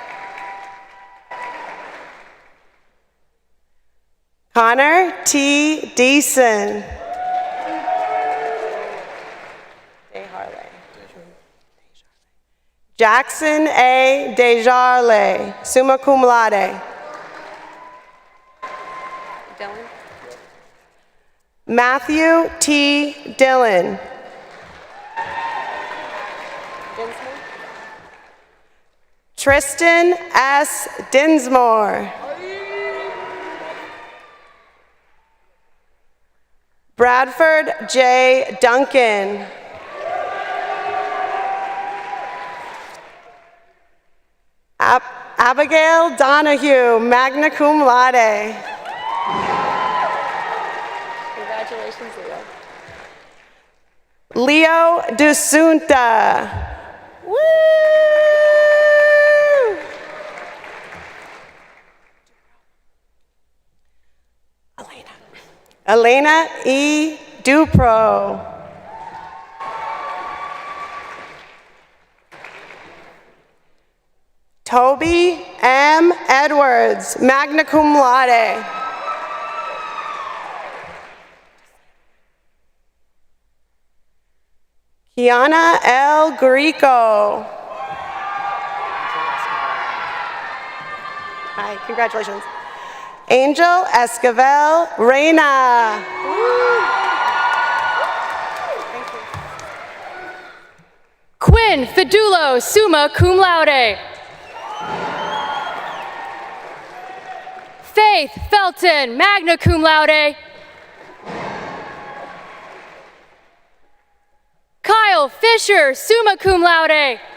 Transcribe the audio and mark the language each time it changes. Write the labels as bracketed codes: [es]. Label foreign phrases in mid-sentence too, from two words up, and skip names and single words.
[en] Connor T. Deason. Jackson A. Desjarlais, [la] summa cum laude. [en] Dylan. Matthew T. Dillon. Tristan S. Dinsmore. Bradford J. Duncan. Abigail Donahue, [la] magna cum laude. [en] Congratulations, Leo. Leo Dusunta. Woo! Elena E. Dupro. Toby M. Edwards, [la] magna cum laude. [en] Kiana L. Greco. Hi, congratulations. Angel Esquivel Reina. Quinn Fidulo, [la] summa cum laude. [en] Faith Felton, [la] magna cum laude. [en] Kyle Fisher, [la] summa cum laude.